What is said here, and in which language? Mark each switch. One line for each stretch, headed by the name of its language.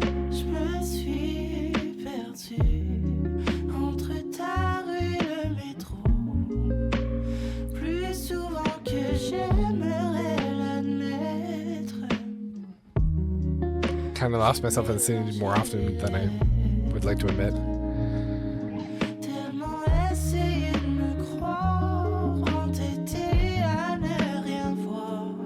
French: Je me suis perdue entre ta rue et le métro, plus souvent que j'aimerais l'admettre.
English: Kind of lost myself in the city more often than I would like to admit.
French: Tellement essayé de me croire, entêté à ne rien voir.